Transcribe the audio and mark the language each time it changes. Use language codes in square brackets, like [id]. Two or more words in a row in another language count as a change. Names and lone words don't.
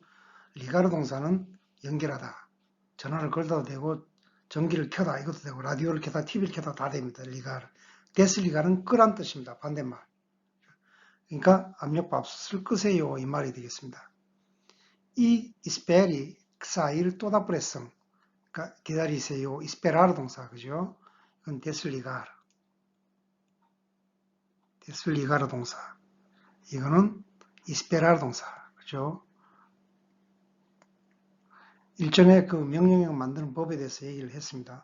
[ko] 리가르 동사는 연결하다. 전화를 걸어도 되고 전기를 켜다 이것도 되고 라디오를 켜다 TV를 켜다 다 됩니다. 리가르. 데슬리가는 끄란 뜻입니다. 반대말. 그러니까 압력밥솥을 끄세요 이 말이 되겠습니다. [pt] 이 espere sair toda pressão. [ko] 그러니까 기다리세요. esperar 동사 그죠? 이건 desligar. desligar 동사. 이거는 esperar 동사 그죠? 일전에 그 명령형 만드는 법에 대해서 얘기를 했습니다.